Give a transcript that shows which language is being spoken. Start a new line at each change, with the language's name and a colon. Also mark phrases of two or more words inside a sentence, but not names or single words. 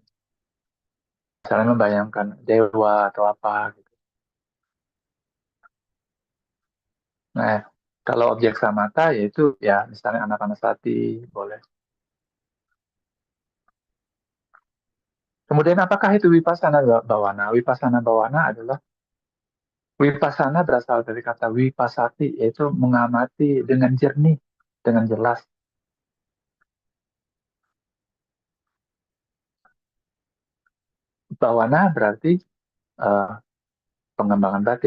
Indonesian: Misalnya membayangkan dewa atau apa gitu. Nah, kalau objek samatha yaitu ya misalnya anapanasati boleh. Kemudian apakah itu
Pali: vipassana bhavana? Vipassana bhavana
Indonesian: adalah vipassana berasal dari kata vipassati, yaitu mengamati dengan jernih, dengan jelas. Bhavana berarti eh, pengembangan batin.